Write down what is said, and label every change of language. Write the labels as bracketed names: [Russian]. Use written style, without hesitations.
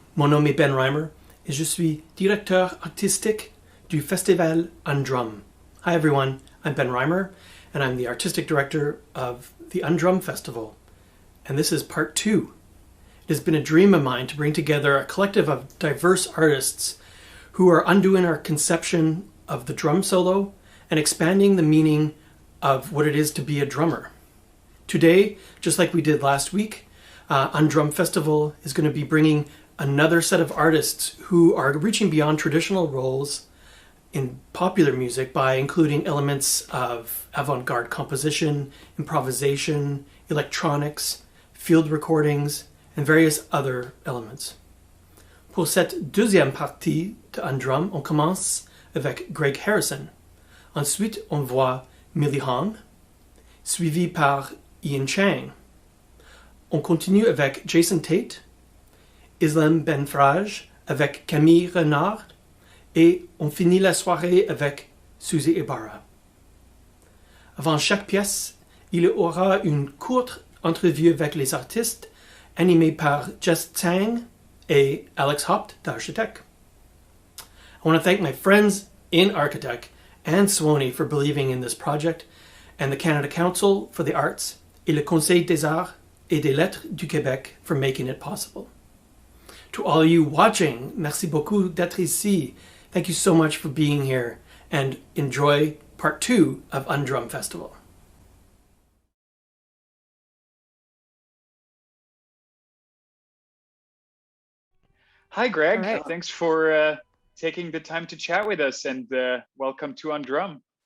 [French] Mon nom est Ben Reimer et je suis directeur artistique du festival Undrum. [English] Hi everyone, I'm Ben Reimer and I'm the artistic director of the Undrum Festival. And this is part 2. It has been a dream of mine to bring together a collective of diverse artists who are undoing our conception of the drum solo and expanding the meaning of what it is to be a drummer. Today, just like we did last week, Undrum Festival is going to be bringing another set of artists who are reaching beyond traditional roles in popular music by including elements of avant-garde composition, improvisation, electronics, field recordings, and various other elements. Pour cette deuxième partie de Undrum, on commence avec Greg Harrison. Ensuite, on voit Millie Hong, suivi par Ian Chang. On continue avec Jason Tate, Islam Benfrage avec Camille Renard et on finit la soirée avec Suzy Ibarra. Avant chaque pièce, il y aura une courte entrevue avec les artistes animée par Jess Tsang et Alex Haupt d'Architect. I want to thank my friends in Architect and Suoni for believing in this project and the Canada Council for the Arts et le Conseil des Arts et des Lettres du Québec for making it possible. To all you watching, [French] merci beaucoup d'être ici. [English] Thank you so much for being here and enjoy part 2 of Undrum Festival. Hi, Greg. All right. Thanks for taking the time to chat with us, and welcome to Undrum.